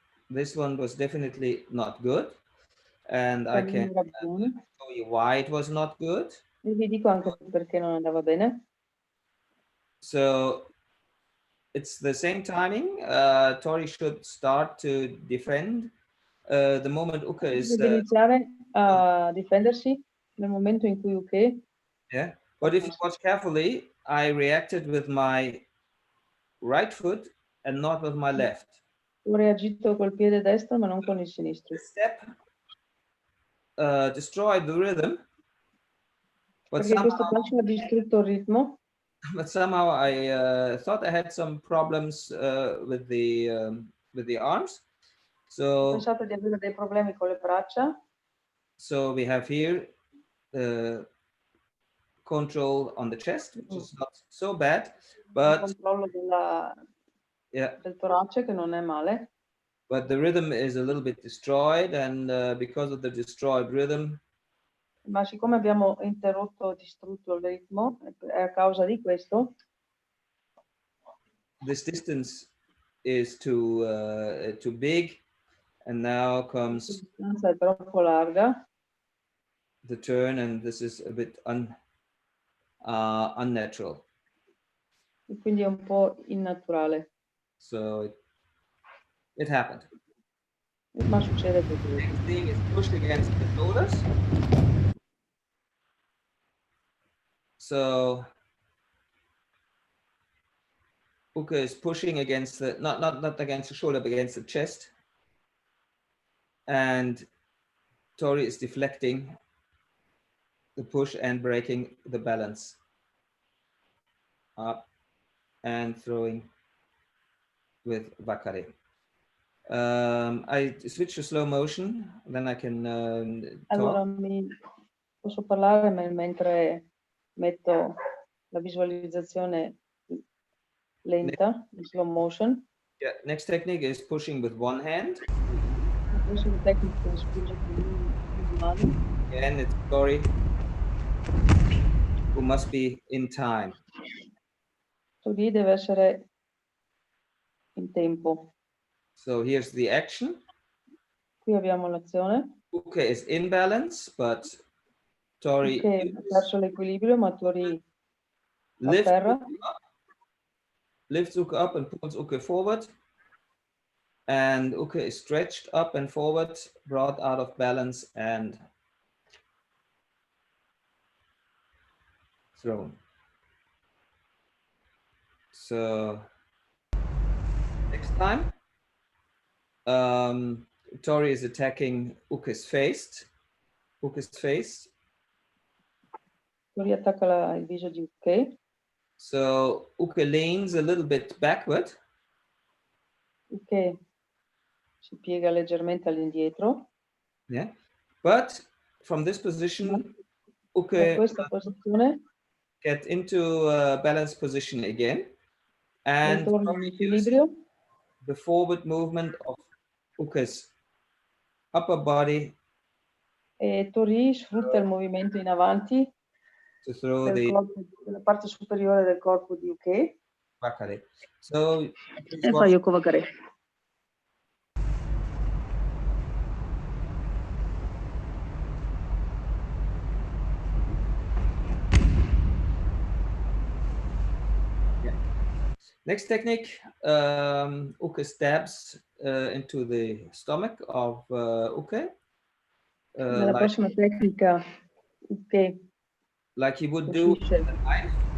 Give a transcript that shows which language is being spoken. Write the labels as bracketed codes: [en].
[en] this one was definitely not good, and I can show you why it was not good. [it] E vi dico anche perché non andava bene. [en] So it's the same timing. Tori should start to defend the moment Uke is. [it] Deve iniziare a difendersi nel momento in cui Uke. [en] Yeah, but if you watch carefully, I reacted with my right foot and not with my left. [it] Ho reagito col piede destro ma non con il sinistro. [en] The step destroyed the rhythm. But [it] Perché questo passo ha distrutto il ritmo. [en] But somehow I thought I had some problems with the arms. So [it] Pensate di avere dei problemi con le braccia. [en] So we have here the control on the chest, which is not so bad, but [it] controllo del torace che non è male. [en] But the rhythm is a little bit destroyed, and because of the destroyed rhythm. [it] Ma siccome abbiamo interrotto, distrutto il ritmo, è a causa di questo. [en] This distance is too big, and now comes. [it] La distanza è troppo larga. [en] The turn, and this is a bit unnatural. [it] E quindi è un po' innaturale. [en] So it happened. [it] Ma succede così. [en] The next thing is pushed against the shoulders. So Uke is pushing against the not against the shoulder, but against the chest, and Tori is deflecting the push and breaking the balance up and throwing with Vakare. I switch to slow motion, then I can [it] allora mi Posso parlare mentre metto la visualizzazione lenta, in slow motion. [en] Yeah, next technique is pushing with one hand. [it] La prossima tecnica è spingere con una mano. [en] Again, it's Tori who must be in time. [it] Tori deve essere in tempo. [en] So here's the action. [it] Qui abbiamo l'azione. [en] Uke is in balance, but Tori [it] Uke ha perso l'equilibrio, ma Tori [en] lifts [it] afferra. [en] Lifts Uke up and pulls Uke forward. And Uke is stretched up and forward, brought out of balance and thrown. So next time, Tori is attacking Uke's face. [it] Tori attacca il viso di Uke. [en] So Uke leans a little bit backward. [it] Uke si piega leggermente all'indietro. [en] Yeah, but from this position, Uke [it] da questa posizione [en] get into a balanced position again, and [it] ritorna in equilibrio. [en] The forward movement of Uke's upper body. [it] E Tori sfrutta il movimento in avanti [en] To throw [it] della parte superiore del corpo di Uke. [en] Wakare. So [it] E fa Yoko Wakare. [en] Next technique, Uke stabs into the stomach of Uke. [it] Nella prossima tecnica, Uke [en] like he would do with a knife.